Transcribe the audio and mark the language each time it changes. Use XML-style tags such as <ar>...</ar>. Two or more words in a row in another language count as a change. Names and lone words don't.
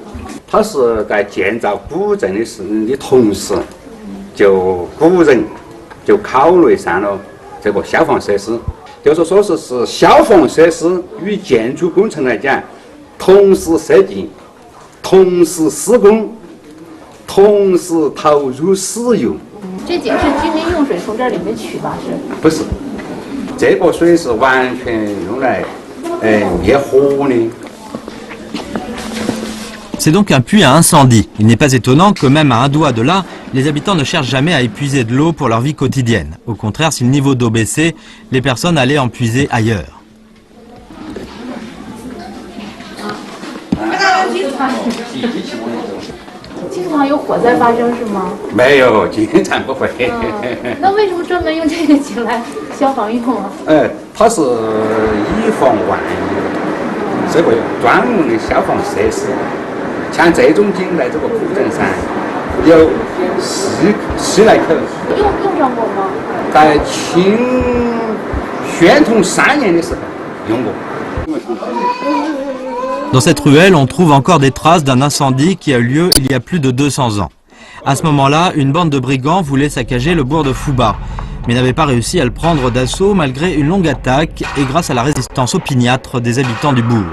<zh>它是在建造古镇的同时，古人就考虑上了这个消防设施，就是说是消防设施与建筑工程来讲，同时设计。同时施工，同时投入使用。这井是居民用水从这里面取吧？是？不是，这个水是完全用来灭火的。</zh> <fr>C'est donc un puits à incendie. Il n'est pas étonnant que même à un doigt de là, les habitants ne cherchent jamais à épuiser de l'eau pour leur vie quotidienne. Au contraire, si le niveau d'eau baissait, les personnes allaient en puiser ailleurs.</fr> <zh>经常有火灾发生是吗？没有，经常不会。那为什么专门用这个井来消防用啊？它是以防万一，是个专门的消防设施。像这种井在这个古镇上有10来口。用上过吗？在清宣统3年的时候用过。</zh> <fr>Dans cette ruelle, on trouve encore des traces d'un incendie qui a eu lieu il y a plus de 200 ans. À ce moment-là, une bande de brigands voulait saccager le bourg de Fubao, mais n'avait pas réussi à le prendre d'assaut malgré une longue attaque et grâce à la résistance opiniâtre des habitants du bourg.</fr>